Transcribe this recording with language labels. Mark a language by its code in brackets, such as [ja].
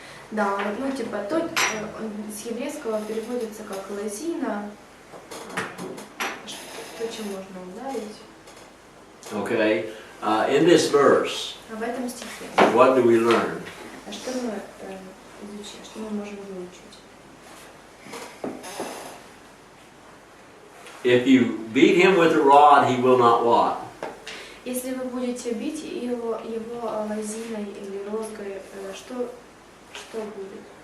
[ru] Да, ну типа тот с еврейского переводится как лозина, то, чем можно ударить. [en] Okay, in this verse, [ru] А в этом стихе, [en] what do we learn? [ru] а что мы изучим, что мы можем выучить? [en] If you beat him with a rod, he will not what? [ru] Если вы будете бить его лозиной или розгой, что будет?